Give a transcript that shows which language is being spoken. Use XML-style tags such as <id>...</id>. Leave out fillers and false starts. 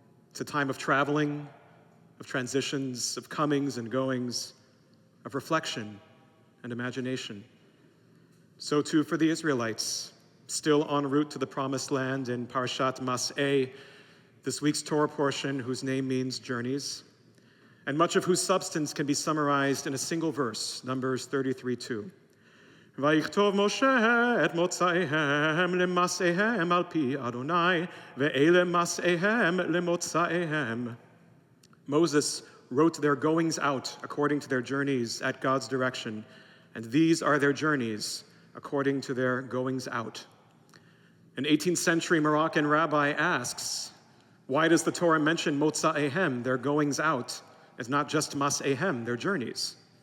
<en>It's a time of traveling, of transitions, of comings and goings, of reflection and imagination. So too for the Israelites, still en route to the Promised Land in Parshat Mas'eh, this week's Torah portion whose name means journeys, and much of whose substance can be summarized in a single verse, Numbers 33:2.</en> <he>ויכתוב משה את מוצאיהם למסעיהם על פי אדוני, ואלה מסעיהם למוצאיהם.</he> <en>Moses wrote their goings out according to their journeys at God's direction, and these are their journeys according to their goings out. An 18th century Moroccan rabbi asks, why does the Torah mention motza'ehem, their goings out, as not just mas'ehem, their journeys?</en>